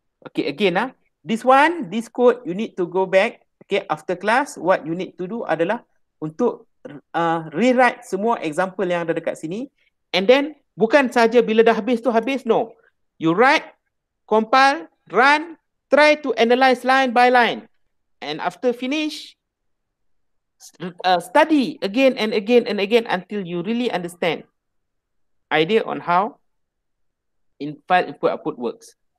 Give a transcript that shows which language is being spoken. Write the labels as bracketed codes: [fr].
[en] Okay, again this code you need to go back. Okay, after class what you need to do [ms] adalah untuk [en] rewrite [ms] semua [en] example [ms] yang ada dekat sini. [en] And then [ms] bukan saja bila dah habis tu habis, no. [en] You write, compile, run, try to analyze line by line. And after finish, study again and again and again until you really understand idea on how file input output works.